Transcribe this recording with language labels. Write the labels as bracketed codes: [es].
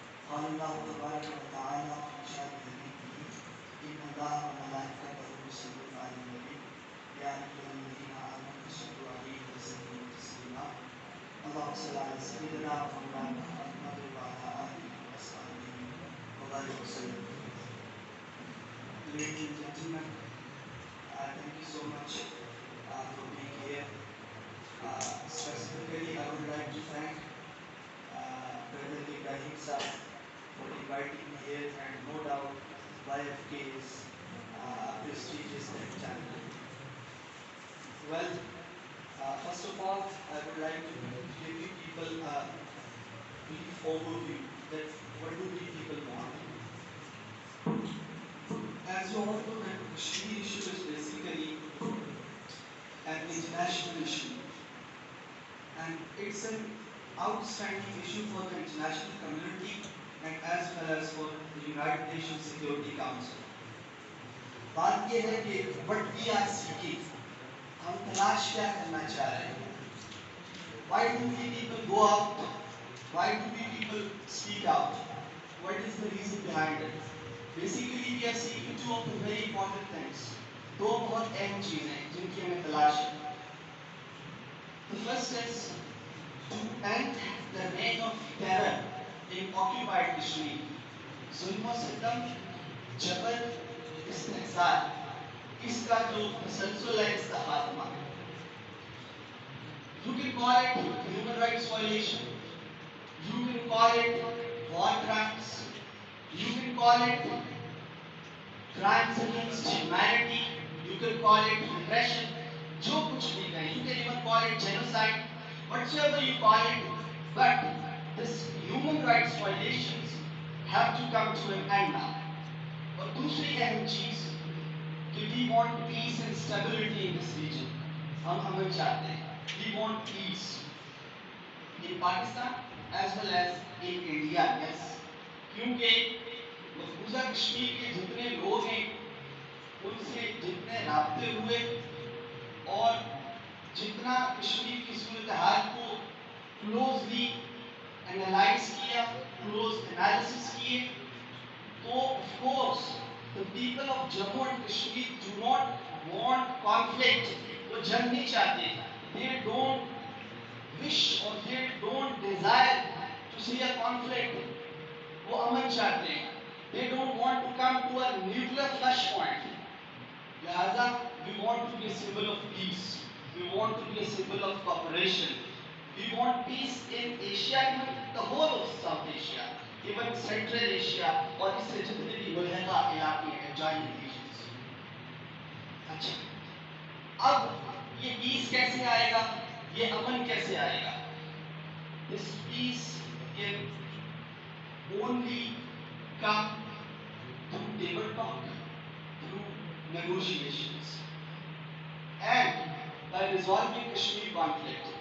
[ar] قال الله تبارك وتعالى في شأن نبيه إن الله وملائكته يصلون على النبي يا أيها الذين آمنوا صلوا عليه وسلموا تسليما. اللهم صل على سيدنا ومولانا محمد وعلى آله وأصحابه وبارك وسلم. [en] Ladies and gentlemen, thank you so much for being here. Specifically, I would like to thank Brother Ibrahim Sahib for inviting me here, and no doubt YFK is a prestigious channel. Well, first of all, I would like to give you people a brief overview that what do we people want. As you all know, that Kashmir issue is basically an international issue, and it's an outstanding issue for the international community and as well as for the United Nations Security Council. [hi] बात यह है कि [en] what we are seeking, [hi] हम तलाश क्या करना चाह रहे हैं? [en] Why do we people go out? Why do we people speak out? What is the reason behind it? Basically, we are seeking two of the very important things. [hi] दो बहुत अहम चीजें हैं जिनकी हमें तलाश है. [en] The first is to end the reign of terror in occupied Kashmir. [hi] जुल्म-ओ-सितम, जबर, इस्तेहसार, इसका जो तसलसल है, इसका खात्मा. [en] You can call it human rights violation. You can call it war crimes. You can call it crimes against humanity. You can call it repression. [hi] जो कुछ भी कहें, [en] you can even call it genocide. Whatsoever you call it, but this human rights violations have to come to an end now. [hi] और दूसरी अहम चीज कि [en] we want peace and stability in this region. [hi] हम हमें चाहते हैं. [en] We want peace in Pakistan as well as in India. Yes. [hi] क्योंकि मफरूज़ा कश्मीर के जितने लोग हैं, उनसे जितने राब्ते हुए और जितना कश्मीर की सूरत हाल को क्लोजली एनालाइज किया, क्लोज एनालिसिस किए, तो [en] Of course the people of Jammu and Kashmir do not want conflict. [hi] वो जंग नहीं चाहते. [en] They don't wish or they don't desire to see a conflict. [hi] वो अमन चाहते हैं. [en] They don't want to come to a nuclear flashpoint. लिहाजा we want to be a symbol of peace. We want to be a symbol of cooperation. We want peace in Asia, even the whole of South Asia, even Central Asia, [hi] और इससे जितने भी मुल्हिका इलाके हैं, [en] adjoining regions. [hi] अच्छा, अब ये [en] peace [hi] कैसे आएगा? ये अमन कैसे आएगा? [en] This peace can only come through table talk, through negotiations, and by resolving Kashmir conflict.